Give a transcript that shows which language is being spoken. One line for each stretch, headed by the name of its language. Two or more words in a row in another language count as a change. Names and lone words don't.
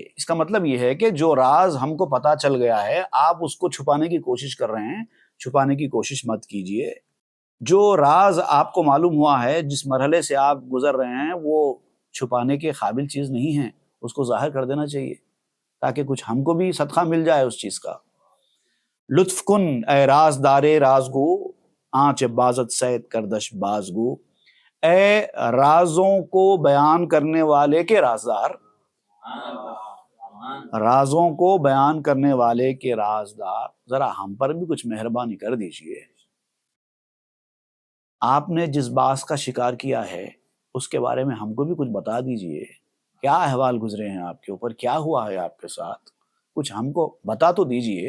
Urdu: اس کا مطلب یہ ہے کہ جو راز ہم کو پتا چل گیا ہے، آپ اس کو چھپانے کی کوشش کر رہے ہیں، چھپانے کی کوشش مت کیجئے۔ جو راز آپ کو معلوم ہوا ہے، جس مرحلے سے آپ گزر رہے ہیں، وہ چھپانے کے قابل چیز نہیں ہے، اس کو ظاہر کر دینا چاہیے تاکہ کچھ ہم کو بھی صدقہ مل جائے اس چیز کا۔
Persian: لطف کن اے رازدار رازگو، آنچ بازت سید کردش بازگو۔
Urdu: اے رازوں کو بیان کرنے والے کے رازدار، رازوں کو بیان کرنے والے کے رازدار، ذرا ہم پر بھی کچھ مہربانی کر دیجئے۔ آپ نے جس باعث کا شکار کیا ہے اس کے بارے میں ہم کو بھی کچھ بتا دیجئے، کیا احوال گزرے ہیں آپ کے اوپر، کیا ہوا ہے آپ کے ساتھ، کچھ ہم کو بتا تو دیجئے۔